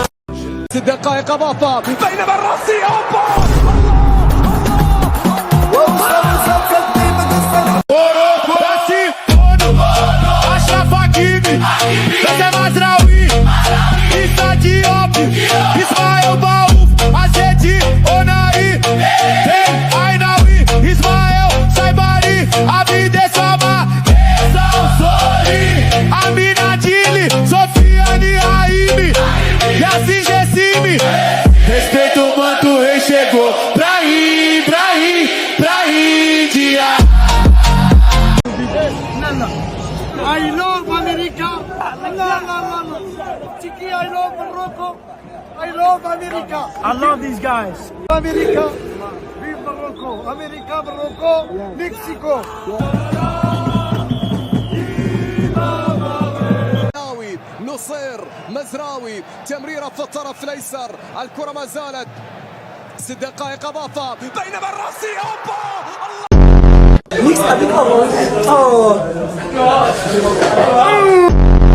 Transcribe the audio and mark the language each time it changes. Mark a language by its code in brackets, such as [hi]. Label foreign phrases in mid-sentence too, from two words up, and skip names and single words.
[ar] 6 دقائق اضافه بينما الراسي اوبا اشرف حكيمي لازم ازراوي عيسى دياب اسماعيل باوف عزيزي اوناي عيناوي اسماعيل سايباري عبيد سما امين عديلي سفياني عايمي ياسين جسيمي [pt] respeito o manto rei chegou pra ir dia [en] I love America no Chiqui I love Morocco I love America I love these guys America vive Morocco America Morocco Mexico [ar] نصير مزراوي تمريرة في الطرف الايسر الكرة ما زالت 6 دقائق اضافة بينما الراسي اوبا الله